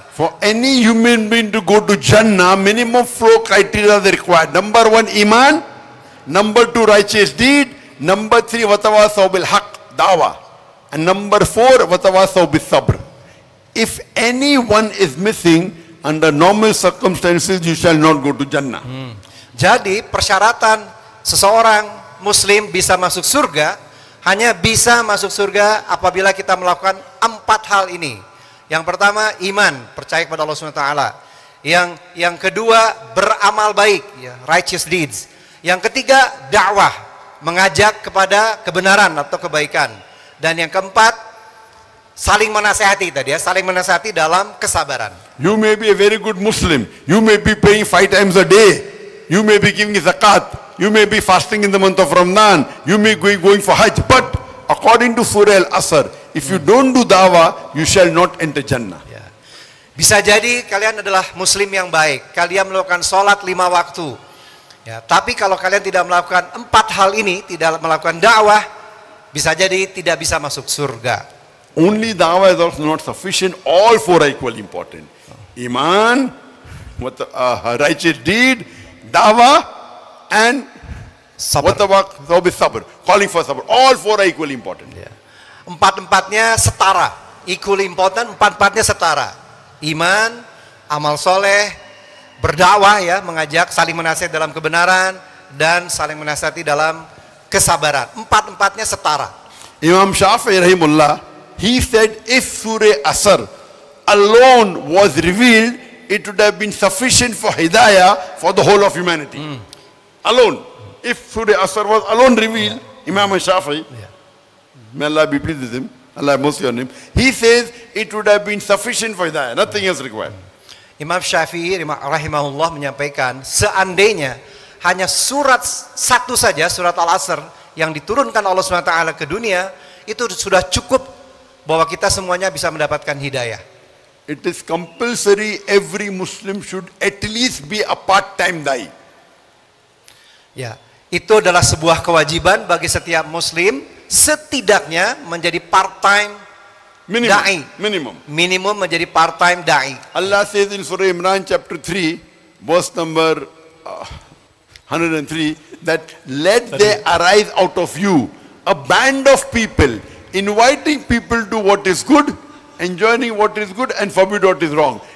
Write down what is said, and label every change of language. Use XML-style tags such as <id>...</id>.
<en>For any human being to go to Jannah, minimum 4 criteria are required. Number 1, iman. Number 2, righteous deed. Number 3,</en> <ar>watawasaw bil haqq,</ar> <en>dawah. And number 4,</en> <ar>watawasaw bis sabr.</ar> <en>If any one is missing, under normal circumstances, you shall not go to Jannah.</en> <id>Jadi persyaratan seseorang muslim bisa masuk surga hanya bisa masuk surga apabila kita melakukan 4 hal ini. Yang pertama, iman, percaya kepada Allah SWT. Yang kedua, beramal baik, ya,</id> <en>righteous deeds.</en> <id>Yang ketiga, dakwah, mengajak kepada kebenaran atau kebaikan. Dan yang keempat, saling menasehati tadi ya, saling menasehati dalam kesabaran.</id> <en>You may be a very good Muslim. You may be praying 5 times a day. You may be giving zakat. You may be fasting in the month of Ramadan. You may be going for Hajj. But according to Surah Al-Asr, if you don't do dawah, you shall not enter Jannah.</en> <id>Ya. Bisa jadi kalian adalah muslim yang baik. Kalian melakukan sholat 5 waktu. Ya, tapi kalau kalian tidak melakukan 4 hal ini, tidak melakukan dakwah, bisa jadi tidak bisa masuk surga.</id> <en>Only dawah is also not sufficient. All 4 are equally important. Iman, righteous deed, dawah, and</en> <id>Sabar.</id> <en>sabr, calling for sabr. All 4 are equally important.</en> <id>Ya. 4-4-nya setara,</id> <en>equally important.</en> <id>4-4-nya setara. Iman, amal soleh, berdakwah ya, mengajak, saling menasihati dalam kebenaran dan saling menasihati dalam kesabaran. Empat-empatnya setara.</id> <en>Imam Shafi'i rahimullah, he said if Surah Asr alone was revealed, it would have been sufficient for hidayah for the whole of humanity. Alone. If Surah Asr was alone revealed, Imam Shafi'i, may Allah be pleased with him, Allah have mercy on him, he says it would have been sufficient for hidayah, nothing else required.</en> <id>Imam Syafi'i rahimahullah menyampaikan, seandainya hanya surat satu saja, surat Al-Asr yang diturunkan Allah SWT ke dunia, itu sudah cukup bahwa kita semuanya bisa mendapatkan hidayah.</id> <en>It is compulsory every Muslim should at least be a part-time da'i.</en> <id>Ya, itu adalah sebuah kewajiban bagi setiap Muslim, setidaknya menjadi part-time da'i. Minimum menjadi part-time da'i.</id> <en>Allah says in Surah Imran chapter 3, verse number 103, that let there arise out of you a band of people, inviting people to what is good, enjoining what is good, and forbid what is wrong.</en>